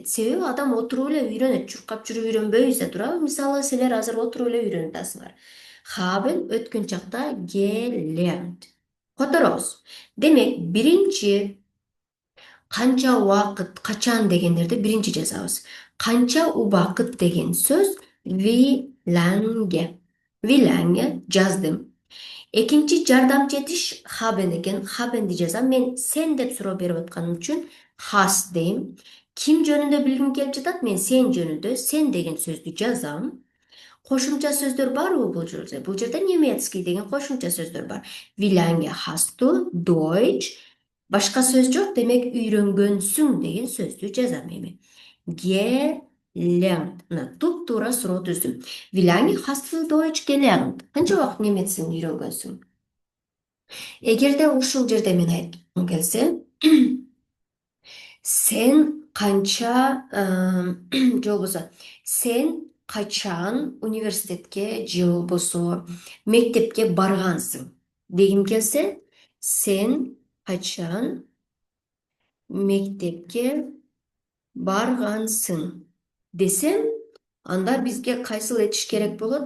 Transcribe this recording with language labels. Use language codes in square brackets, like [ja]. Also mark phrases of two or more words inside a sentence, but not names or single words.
[ky] Себеби адам отуруп эле үйрөнөт, чуркап жүрүп үйрөнбөйбүз да турабы? Мисалы, силер азыр отуруп эле үйрөнүп атасыңар. Haben өткөн чакта gelernt. Которобуз. Демек, биринчи канча убакыт, качан дегендерди биринчи жазабыз. Канча убакыт деген сөз [de] wie lange. Wie lange [ky] жаздым. Экинчи жардамчы этиш haben экен. Habenди жазам. Мен сен деп суроо берип атканым үчүн hast дейм. Ким жөнүндө билгим келип жатат? Мен сен жөнүндө сен деген сөздү жазам. Кошумча сөздөр барбы бул жерде? Бул жерде немецкий деген кошумча сөздөр бар. [de] Wie lange hast du Deutsch? [ky] Башка сөз жок, демек үйрөнгөнсүң деген сөздү жазам эми. Gelernt. Мына туп-туура суроо түздүм. [de] Wie lange hast du Deutsch gelernt? [ky] Канча убакыт немец тилин үйрөнгөнсүң? Эгерде ушул жерде мен айткым келсе, сен канча, же болбосо, сен качан университетке же болбосо мектепке баргансың дегим келсе, сен качан мектепке баргансың десем, анда бизге кайсыл этиш керек болот?